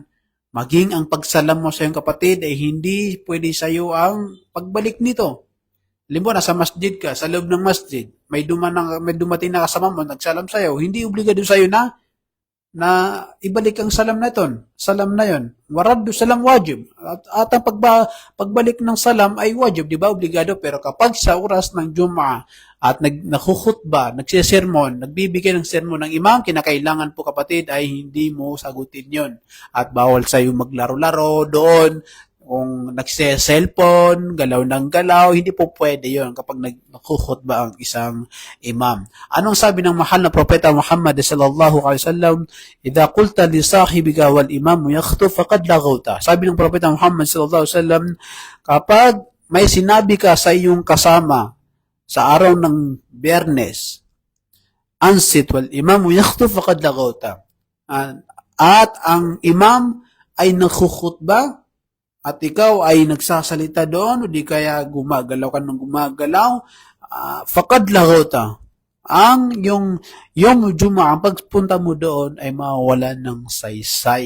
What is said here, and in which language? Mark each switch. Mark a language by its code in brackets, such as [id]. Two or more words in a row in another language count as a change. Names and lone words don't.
[tl] Maging ang pagsalam mo sa iyong kapatid ay hindi pwede sa iyo ang pagbalik nito. Halimbawa, nasa masjid ka, sa loob ng masjid, may dumating na kasama mo, nagsalam sa iyo, hindi obligado sa iyo na ibalik ang salam na yon. [ar] ورد السلام واجب. [tl] At ang pagbalik ng salam ay wajib, di ba? Obligado. Pero kapag sa oras ng Jum'ah at nakukhutba, nagsisermon, nagbibigay ng sermon ng imam, kinakailangan po, kapatid, ay hindi mo sagutin yon. At bawal sa iyo maglaro-laro doon. Kung nagse-cellphone, galaw ng galaw, hindi po pwede yon kapag nakukhutba ang isang imam. Anong sabi ng mahal na propeta Muhammad [ar] صلى الله عليه وسلم? إذا قلت لصاحبك والإمام يخطب فقد لغوت. [tl] Sabi ng propeta Muhammad [ar] صلى الله عليه وسلم, [tl] kapag may sinabi ka sa iyong kasama sa araw ng Biyernes, [ar] أنصت والإمام يخطب فقد لغوت. [tl] At ang imam ay nakukhutba at ikaw ay nagsasalita doon, o di kaya gumagalaw ka ng gumagalaw, [ar] فقد لغوت. [tl] Ang yung Juma, ang pagpunta mo doon ay mawawalan ng saysay.